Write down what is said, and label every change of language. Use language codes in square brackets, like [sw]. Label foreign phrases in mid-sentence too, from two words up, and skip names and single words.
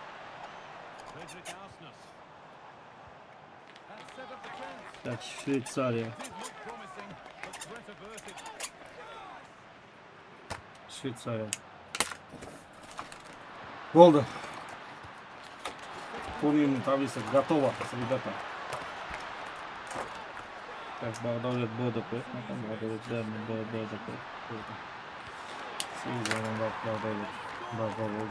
[ru] Так, Швейцария. Швейцария. Болды. Турнирная таблица готова, ребята. Так, [kk] Бағдаулет БДП. Бағдаулет БДП. Сегіз заманда Бағдаулет базда болды.